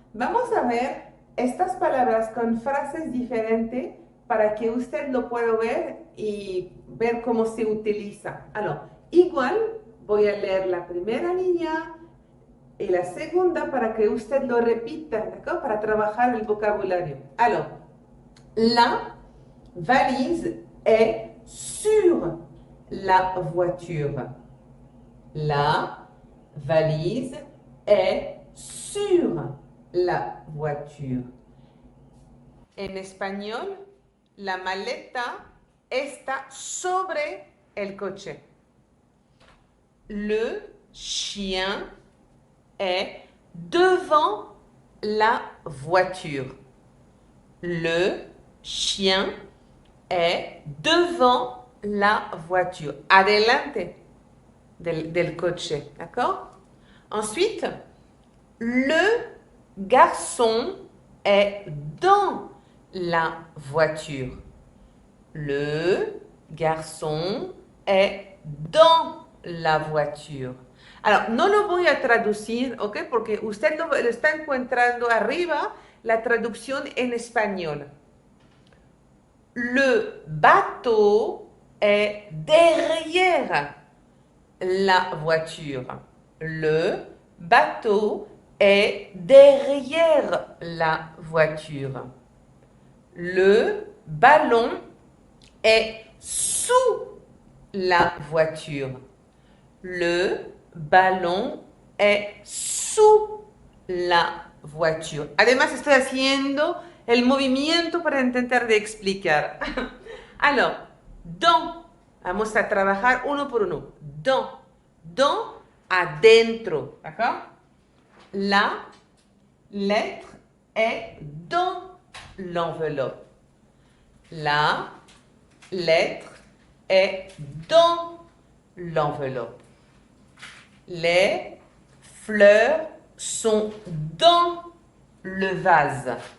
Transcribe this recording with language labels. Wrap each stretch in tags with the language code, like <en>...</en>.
<es>Vamos a ver estas palabras con frases diferentes para que usted lo pueda ver y ver cómo se utiliza. Alors, igual voy a leer la primera línea y la segunda para que usted lo repita, ¿d'accord? Para trabajar el vocabulario.</es> <fr>Alors, la valise est sur la voiture. La valise est sur la voiture.</fr> <es>En español, la maleta está sobre el coche.</es> <fr>Le chien est devant la voiture. Le chien est devant la voiture.</fr> <es>Adelante del coche, d'accord?</es> <fr>Ensuite, le garçon est dans la voiture. Le garçon est dans la voiture.</fr> <es>Alors, no lo voy a traducir, ¿ok? Porque usted lo está encontrando arriba la traducción en español.</es> <fr>Le bateau est derrière la voiture. Le bateau est derrière la voiture. Le ballon est sous la voiture. Le ballon est sous la voiture.</fr> <es>Además, estoy haciendo el movimiento para intentar de explicar. Alors, dans. Vamos a trabajar uno por uno.</es> <fr>Dans, adentro. D'accord? La lettre est dans l'enveloppe. La lettre est dans l'enveloppe. Les fleurs sont dans le vase.</fr>